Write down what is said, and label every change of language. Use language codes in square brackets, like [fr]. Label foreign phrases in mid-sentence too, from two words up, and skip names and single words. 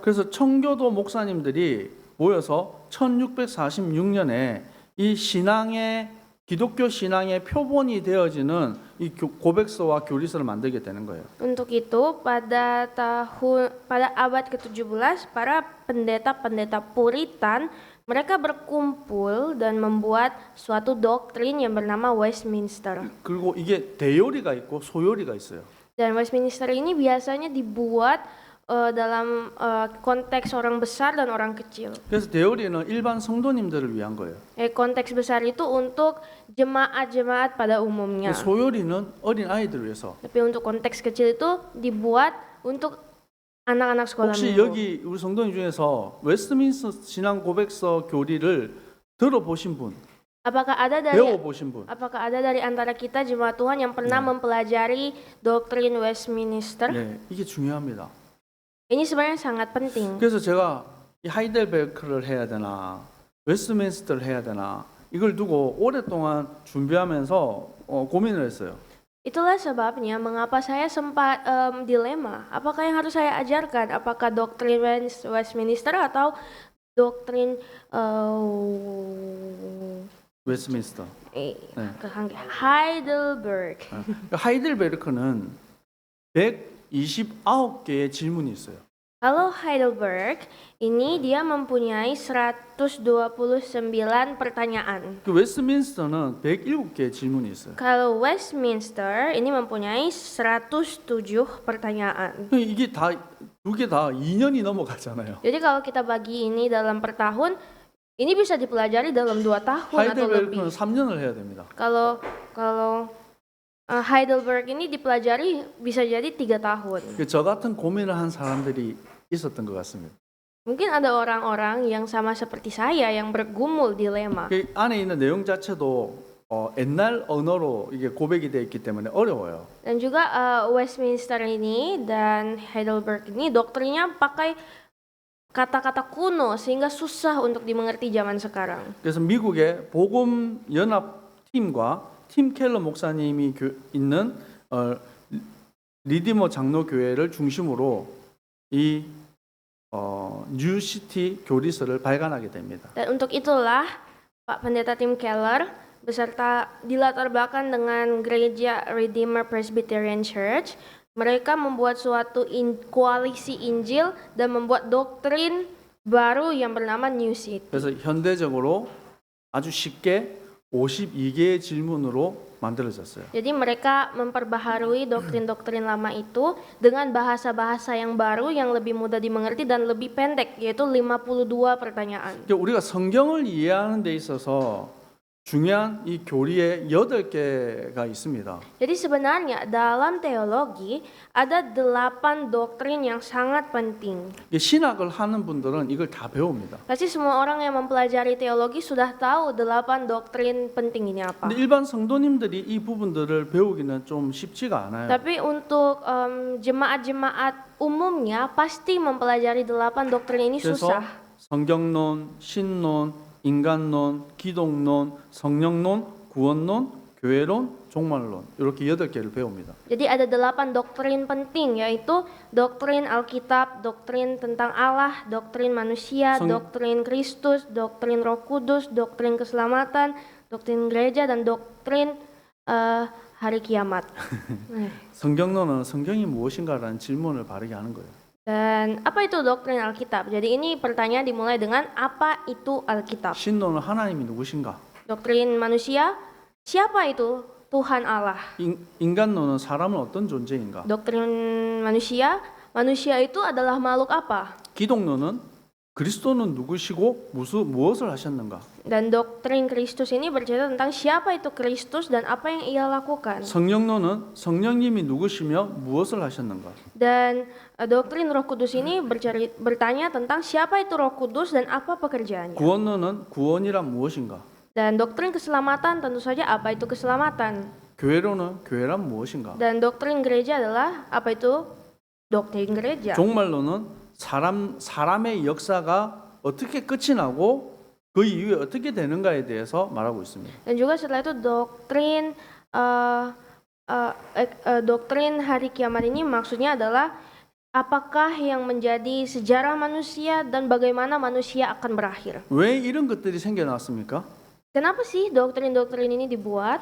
[ko] 그래서 청교도 목사님들이 모여서 1646년에 이 신앙의 기독교 신앙의 표본이 되어지는 이 고백서와 교리서를 만들게 되는 거예요. [id] Untuk itu pada abad ke-17 para pendeta-pendeta Puritan mereka berkumpul dan membuat suatu doktrin yang bernama Westminster. [ko] 그리고 이게 대요리가 있고 소요리가 있어요. [id] Dan Westminster ini biasanya dibuat dalam konteks orang besar dan orang kecil. [ko] 그래서 대요리는 일반 성도님들을 위한 거예요. [id] Konteks besar itu untuk jemaat-jemaat pada umumnya. [ko] 소요리는 어린 아이들을 위해서. [id] Tapi untuk konteks kecil itu dibuat untuk anak-anak sekolah [ko] 혹시 [id] minggu. [ko] 여기 우리 성도님 중에서 웨스트민스터 신앙 고백서 교리를 들어보신 분, [id] Apakah ada [ko] 배워보신 분? [id] dari antara kita jemaat Tuhan yang pernah mempelajari doktrin Westminster? [ko] 네, 이게 중요합니다. [id] Ini sebenarnya sangat penting. [ko] 그래서 제가 이 하이델베르크를 해야 되나, 웨스트민스터를 해야 되나 이걸 두고 오랫동안 준비하면서 고민을 했어요. [id] Itulah sebabnya mengapa saya sempat dilema. Apakah yang harus saya ajarkan? Apakah doktrin Westminster atau doktrin [ko] 웨스트민스터. [id] Heidelberg? [ko] 하이델베르크는 129개의 질문이 있어요. [id] Kalau Heidelberg, ini dia mempunyai 129 pertanyaan. [ko] 그 웨스트민스터는 107개의 질문이 있어요. [id] Kalau Westminster, ini mempunyai 107 pertanyaan. [ko] 이게 다 두 개 다 2년이 넘어가잖아요. [id] Jadi kalau kita bagi ini dalam per tahun, ini bisa dipelajari dalam 2 tahun atau lebih. [ko] 하이델베르크는 3년을 해야 됩니다. [id] Kalau Heidelberg ini dipelajari bisa jadi 3 tahun. [ko] 저 같은 고민을 한 사람들이 있었던 것 같습니다. [id] Mungkin ada orang-orang yang sama seperti saya yang bergumul dilema. [ko] 그 안에 있는 내용 자체도 옛날 언어로 이게 고백이 되어 있기 때문에 어려워요. [id] Dan juga Westminster ini dan Heidelberg ini doktrinnya pakai kata-kata kuno sehingga susah untuk dimengerti zaman sekarang. [ko] 그래서 미국의 복음 연합 팀과 팀 켈러 목사님이 있는 리디머 장로 교회를 중심으로 이 뉴시티 교리서를 발간하게 됩니다. [id] Dan untuk itulah Pak Pendeta Tim Keller beserta dilatar belakang dengan gereja Redeemer Presbyterian Church, mereka membuat suatu koalisi Injil dan membuat doktrin baru yang bernama New City. [ko] 그래서 현대적으로 아주 쉽게 52개의 질문으로 만들어졌어요. [id] Jadi mereka memperbaharui doktrin-doktrin lama itu dengan bahasa-bahasa yang baru yang lebih mudah dimengerti dan lebih pendek, yaitu 52 pertanyaan. [ko] 우리가 성경을 이해하는 데 있어서 중요한 이 교리에 8개가 있습니다. [id] Jadi sebenarnya dalam teologi ada 8 doktrin yang sangat penting. [ko] 신학을 하는 분들은 이걸 다 배웁니다. [id] Pasti semua orang yang mempelajari teologi sudah tahu 8 doktrin penting ini apa. [ko] 근데 일반 성도님들이 이 부분들을 배우기는 좀 쉽지가 않아요. [id] Tapi untuk jemaat-jemaat umumnya pasti mempelajari 8 doktrin ini [ko] 그래서 [id] susah. [ko] 성경론, 신론, 인간론, 기독론, 성령론, 구원론, 교회론, 종말론 이렇게 8개를 배웁니다. [id] Jadi ada 8 doktrin penting, yaitu doktrin Alkitab, doktrin tentang Allah, doktrin manusia, doktrin Kristus, doktrin Roh Kudus, doktrin keselamatan, doktrin gereja, dan doktrin hari kiamat. [ko] 성경론은 성경이 무엇인가라는 질문을 바르게 하는 거예요. [id] Dan apa itu doktrin Alkitab? Jadi ini pertanyaan dimulai dengan apa itu Alkitab? [ko] 신론은 하나님이 누구신가? [id] Doktrin manusia, siapa itu Tuhan Allah? [ko] 인간론은 사람은 어떤 존재인가? [id] Doktrin manusia, manusia itu adalah makhluk apa? [ko] 기독론은 그리스도는 누구시고 무엇을 하셨는가? [id] Dan doktrin Kristus ini bercerita tentang siapa itu Kristus dan apa yang ia lakukan. [ko] 성령론은 성령님이 누구시며 무엇을 하셨는가? [id] Dan doktrin Roh Kudus ini bertanya tentang siapa itu Roh Kudus dan apa pekerjaannya. [ko] 구원론은 구원이란 무엇인가? [id] Dan doktrin keselamatan tentu saja apa itu keselamatan. [ko] 교회론은 교회란 무엇인가? [id] Dan doktrin gereja adalah apa itu doktrin gereja. [ko] 종말론은 사람의 역사가 어떻게 끝이 나고 그 이후에 어떻게 되는가에 대해서 말하고 있습니다. [id] Dan juga setelah itu doktrin doktrin hari kiamat ini maksudnya adalah apakah yang menjadi sejarah manusia dan bagaimana manusia akan berakhir. [ko] 왜 이런 것들이 생겨났습니까? [id] Kenapa sih doktrin-doktrin ini dibuat?